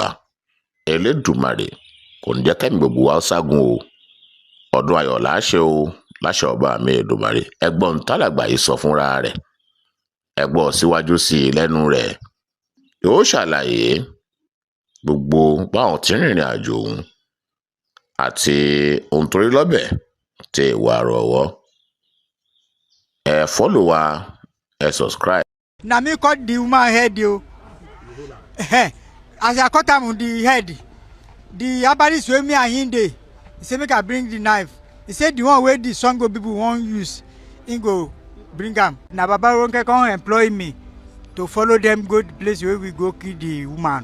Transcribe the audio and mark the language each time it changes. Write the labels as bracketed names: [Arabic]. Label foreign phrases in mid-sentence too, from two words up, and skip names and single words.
[Yoruba] Elédùmarè kò ní jẹ́ kẹ́mi gbogbo wa ṣágun o ọdún ayọ̀ láṣẹ o láṣẹ ọba mi Èdùmàrè ẹgbọ́n tálàgbà yìí sọ fúnra rẹ̀ ẹgbọ́n síwájú sí i lẹ́nu rẹ̀ yóò ṣàlàyé gbogbo báwọn tí ń rìnrìn àjò òun àti ohun tó rí lọ́bẹ̀ tí ìwà rọ̀wọ́ ẹ fọ́lò wa ẹ subscribe. [Nigerian Pidgin] Na me cut the woman head o as I cut am the head the herbalist wey me and him dey he say make I bring the knife he say the one wey the Sango people wan use him go bring am na Baba Ronke come employ me to follow them go the place where we go kill the woman.